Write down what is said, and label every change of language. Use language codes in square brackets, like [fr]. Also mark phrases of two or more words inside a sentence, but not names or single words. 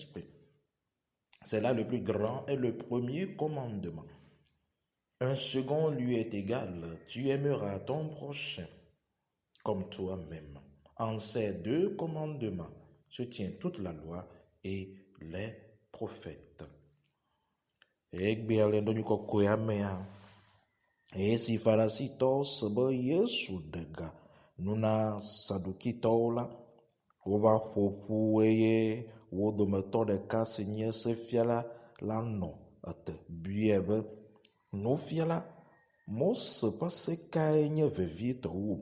[fr] » C'est là le plus grand et le premier commandement. Un second lui est égal: tu aimeras ton prochain comme toi-même. En ces deux commandements se tient toute la loi et les prophètes. [ee] Esi farasitɔ sebe Yesu ɖega nuna Sadukitɔwo la, wova ƒoƒu eye wo dometɔ ɖeka si nye sefiala la nɔ ete buie be: Nufiala, Mose ƒe se kae nye vevitɔ wu?